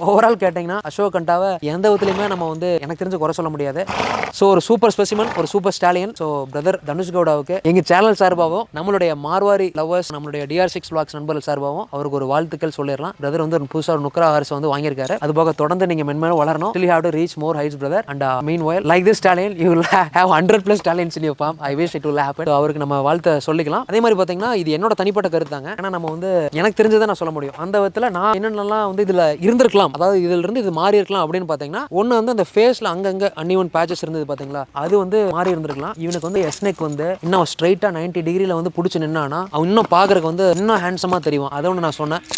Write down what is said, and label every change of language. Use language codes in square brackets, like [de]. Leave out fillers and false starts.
[ta] Overall கேட்டிங்கன்னா அசோக் கண்டாவை எந்த விதத்துலையுமே நம்ம வந்து எனக்கு தெரிஞ்சு குறை சொல்ல முடியாது. ஸோ ஒரு சூப்பர் ஸ்பெசிமன், ஒரு super stallion. So brother Dhanush கவுடாவுக்கு எங்கள் சேனல் சார்பாகவும் நம்மளுடைய மார்வாரி லவர்ஸ் நம்மளுடைய DR6 vlogs நண்பர்கள் சார்பாகவும் அவருக்கு ஒரு வாழ்த்துக்கள் சொல்லிடலாம். பிரதர் வந்து ஒரு புதுசாக ஒரு நுக்ரா ஹார்ஸ் வந்து வாங்கியிருக்காரு. அது போக தொடர்ந்து நீங்கள் மென்மேலும் வளரணும். [en] Still you have to reach more heights brother, and meanwhile like this stallion you will have 100+ stallions in your farm. I wish it will happen. [ta] So அவருக்கு நம்ம வாழ்த்து சொல்லிக்கலாம். அதே மாதிரி பார்த்தீங்கன்னா இது என்னோட தனிப்பட்ட கருத்தாங்க. ஏன்னா நம்ம வந்து எனக்கு தெரிஞ்சதை நான் சொல்ல முடியும். அந்த விதத்தில் நான் என்னென்னலாம் வந்து இதில் இருந்திருக்கலாம், அதாவது இதில் இருந்து இது மாறி இருக்கலாம் அப்படின்னு பார்த்தீங்கன்னா, ஒன்று வந்து அந்த ஃபேஸில் அங்கங்கே அன்இவன் பேச்சஸ் இருந்தது பார்த்தீங்களா, அது வந்து மாறி இருந்திருக்கலாம். இவனுக்கு வந்து எஸ்னெக் வந்து இன்னும் ஸ்ட்ரைட்டாக 90 டிகிரியில் வந்து பிடிச்சி நின்னானா அவன் இன்னும் பார்க்கறதுக்கு வந்து இன்னும் ஹேண்ட்ஸமாக தெரியும். அதை ஒன்று நான் சொன்னேன்.